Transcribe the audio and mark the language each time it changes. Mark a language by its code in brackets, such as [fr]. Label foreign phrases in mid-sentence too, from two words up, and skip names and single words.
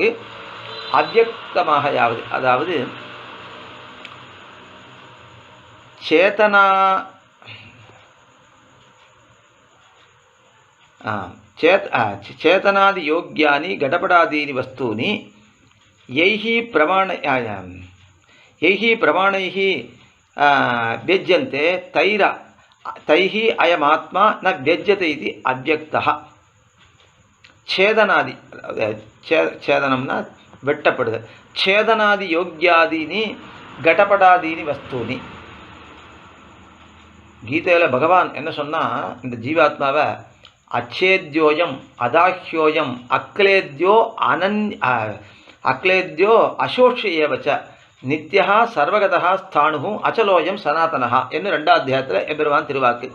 [ta] அவ்யக்தமாக யாவது, அதாவது [sa] छेदनाछेदनादि योग्यानि घटपटादीनि वस्तूनि यैः प्रमाणैः व्यज्यन्ते तैः अयमात्मा न व्यज्यते इति अव्यक्तः. [ta] சேதனாதி, சேதனம்னா வெட்டப்படுது. [sa] छेदनादि योग्यादीनि घटपटादीनि वस्तूनि. [ta] கீதையில் பகவான் என்ன சொன்னால், இந்த ஜீவாத்மாவை [sa] अच्छेद्योऽयम् अदाह्योऽयम् अक्लेद्यः अशोष्य एव च नित्यः सर्वगतः स्थाणुः अचलोऽयम् सनातनः [ta] என்று 2வது அத்தியாயத்தில் எம்பெருமான் திருவாக்கு.